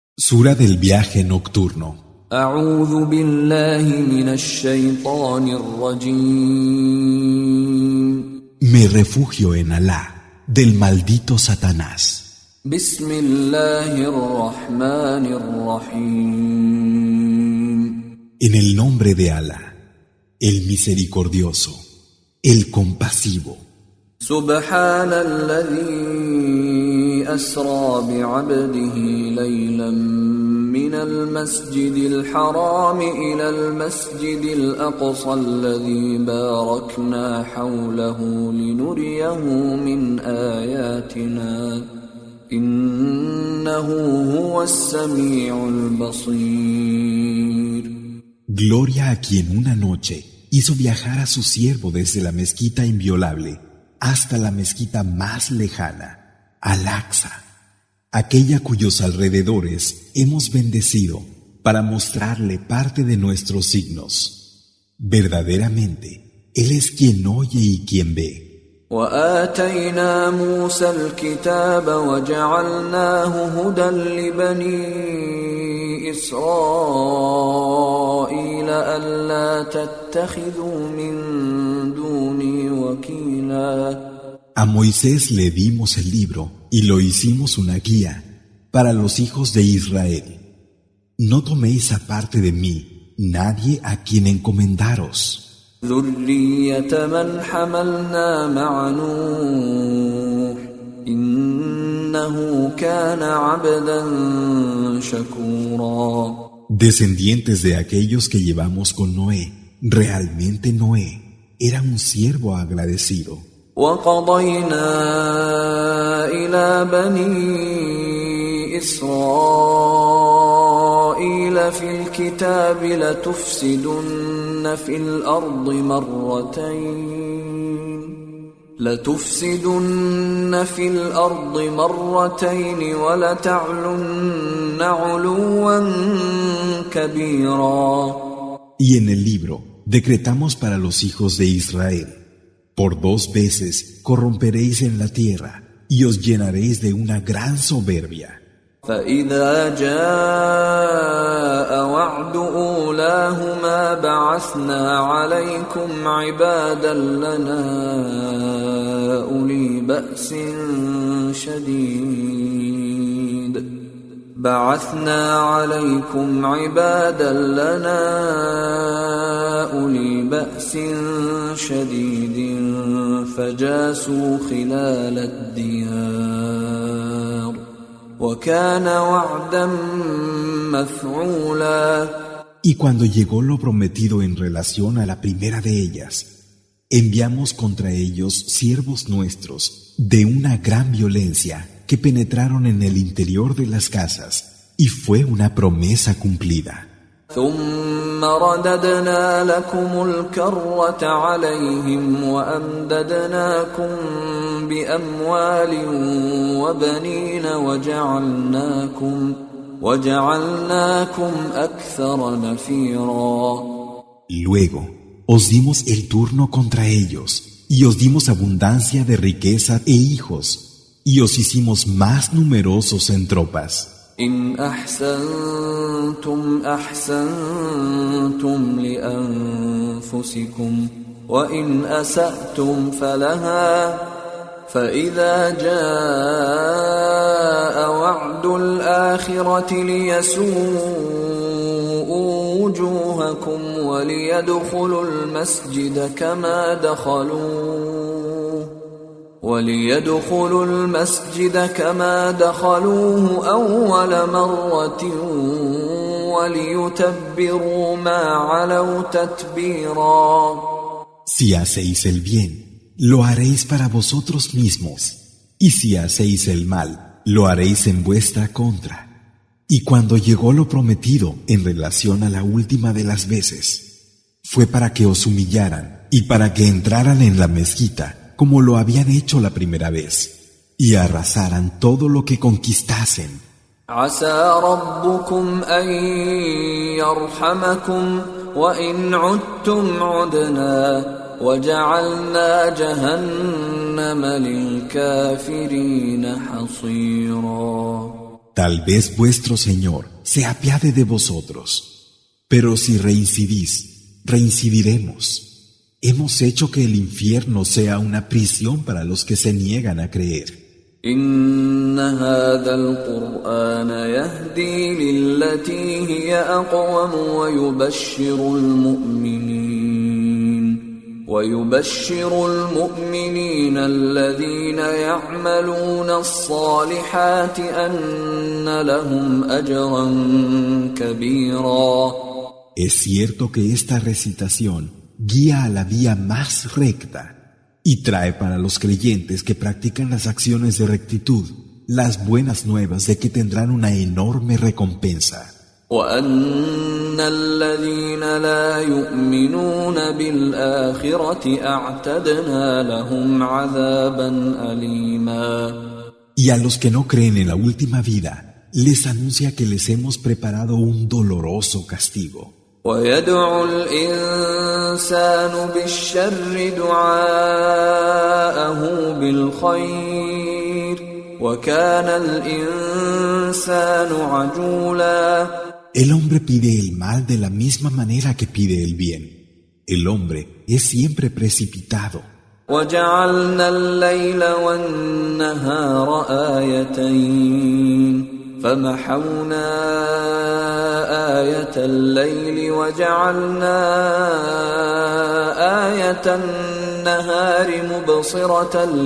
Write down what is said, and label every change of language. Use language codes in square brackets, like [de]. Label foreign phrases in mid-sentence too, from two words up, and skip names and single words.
[es] Sura del viaje nocturno. [ar] أعوذ بالله من الشيطان الرجيم. [es] Me refugio en Alá, del maldito Satanás. [ar] بسم الله الرحمن الرحيم. [es] En el nombre de Alá, el misericordioso, el compasivo. [ar] سبحان الذي أسرى بعبده ليلا من المسجد الحرام إلى المسجد الأقصى الذي باركنا حوله لنريه من آياتنا إنه هو السميع البصير. [es] Gloria a quien una noche hizo viajar a su siervo desde la mezquita inviolable hasta la mezquita más lejana, Al-Aqsa, aquella cuyos alrededores hemos bendecido para mostrarle parte de nuestros signos. Verdaderamente, Él es quien oye y quien ve. [ar] وآتينا موسى الكتاب وجعلناه هدى لبني إسرائيل ألا تتخذوا من دوني وكيلا. [es] A Moisés le dimos el libro y lo hicimos una guía para los hijos de Israel. No toméis aparte de mí nadie a quien encomendaros. [ar] ذرية من حملنا مع نوح إنه كان عبدا شكورا. [es] Descendientes de aquellos que llevamos con Noé, realmente Noé era un siervo agradecido. [ar] وقضينا إلى بني إسرائيل في الكتاب لتفسدن في الأرض مرتين ولتعلن علوا كبيرا. [es] Y en el libro decretamos para los hijos de Israel: por 2 veces corromperéis en la tierra y os llenaréis de una gran soberbia. [ar] فإذا جاء وعد أولاهما بعثنا عليكم عبادا لنا أولي بأس شديد فجاسوا خلال الديار وكان وعدا مفعولا. [es] Y cuando llegó lo prometido en relación a la primera de ellas, enviamos contra ellos siervos nuestros de una gran violencia que penetraron en el interior de las casas, y fue una promesa cumplida. [ar] ثم رددنا لكم الكرة عليهم وأمددناكم بأموال وبنين وجعلناكم أكثر نفيرا. [es] Luego os dimos el turno contra ellos y os dimos abundancia de riqueza e hijos y os hicimos más numerosos en tropas. [ar] إن أحسنتم أحسنتم لأنفسكم وإن أسأتم فلها فإذا جاء وعد الآخرة ليسوءوا وجوهكم وليدخلوا المسجد كما دخلوه أول مرة وليتبروا ما علوا تتبيرا. [es] Si hacéis el bien, lo haréis para vosotros mismos, y si hacéis el mal, lo haréis en vuestra contra. Y cuando llegó lo prometido en relación a la última de las veces, fue para que os humillaran y para que entraran en la mezquita como lo habían hecho la primera vez, y arrasaran todo lo que conquistasen. [ar] عسى ربكم أن يرحمكم وإن عدتم عدنا وجعلنا جهنم للكافرين حصيرا. [es] Tal vez vuestro Señor se apiade de vosotros. Pero si reincidís, reincidiremos. Hemos hecho que el infierno sea una prisión para los que se niegan a creer. [ar] إن هذا القرآن يهدي للتي هي أقوم ويبشر المؤمنين الذين يعملون الصالحات أن لهم أجرا كبيرا. [es] Es cierto que esta recitación guía a la vía más recta y trae para los creyentes que practican las acciones de rectitud las buenas nuevas de que tendrán una enorme recompensa. [ar] وأن الذين لا يؤمنون بالآخرة أعتدنا لهم عذابا أليما. [es] Y a los que no creen en la última vida, les anuncia que les hemos preparado un doloroso castigo. [ar] ويدعو الإنسان بالشر دعاءه بالخير وكان الإنسان عجولا. [es] El hombre pide el mal de la misma manera que pide el bien. El hombre es siempre precipitado. [ar] وجعلنا الليل والنهار آيتين فمحونا آية الليل وجعلنا آية النهار مبصرة